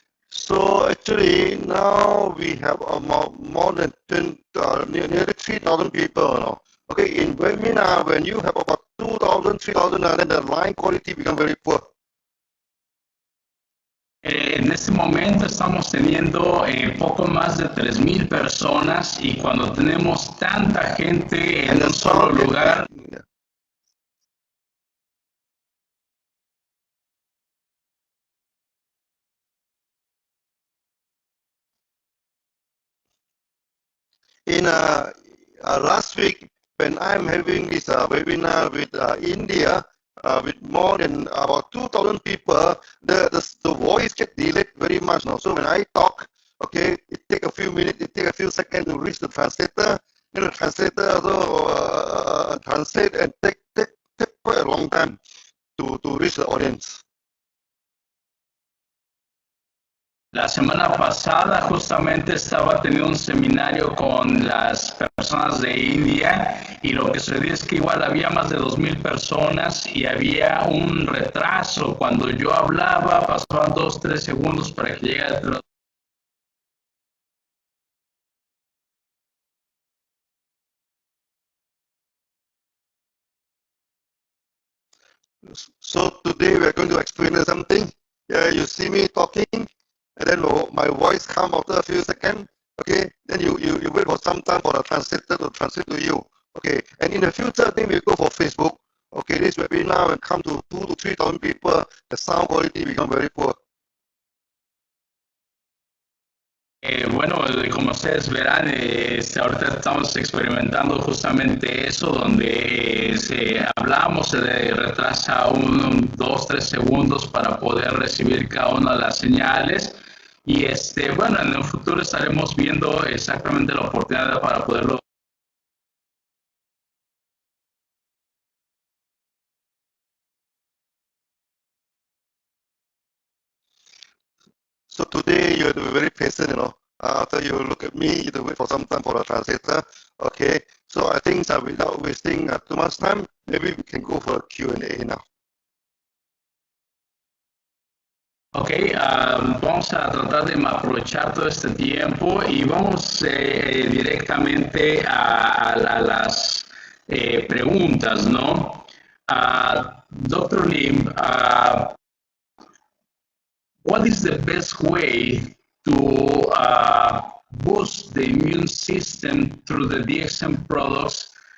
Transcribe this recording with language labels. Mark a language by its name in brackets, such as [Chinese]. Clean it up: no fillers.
[English] So actually now we have more than nearly 3,000 people, Okay, in webinar, when you have about 2,000, 3,000, then the line quality become very poor. [Spanish] En este momento estamos teniendo poco más de 3,000 personas y cuando tenemos tanta gente en un solo lugar, [English] in last week, when I'm having this webinar with India, with more than about 2,000 people, the voice get delayed very much now. So when I talk, okay, it take a few minutes, it take a few seconds to reach the translator. And the translator also translate and take quite a long time to reach the audience. [Spanish] la semana pasada justamente estaba teniendo un seminario con las personas de India y lo que sucedió es que igual había más de 2,000 personas y había un retraso. Cuando yo hablaba pasaban 2-3 segundos para que llegara el traductor. [English] So today we're going to explain something. Yeah, you see me talking, and then my voice come after a few seconds. Okay, then you wait for some time for the translator to translate to you. Okay, and in the future, then we go for Facebook. Okay, this webinar will come to 2,000 to 3,000 people. The sound quality become very poor. [Spanish] Bueno, como ustedes verán, ahorita estamos experimentando justamente eso, donde hablamos, se retrasa 2-3 segundos para poder recibir cada una de las señales. Y bueno, en el futuro estaremos viendo exactamente la oportunidad para poderlo. [English] So today you have to be very patient, you know. After you look at me, you have to wait for some time for the translator. Okay, so I think without wasting too much time, maybe we can go for a Q&A now. [Spanish] Ok, vamos a tratar de aprovechar todo este tiempo y vamos directamente a las preguntas, ¿no? [English] Dr. Lim, what is the best way to boost the immune system through the DXN products?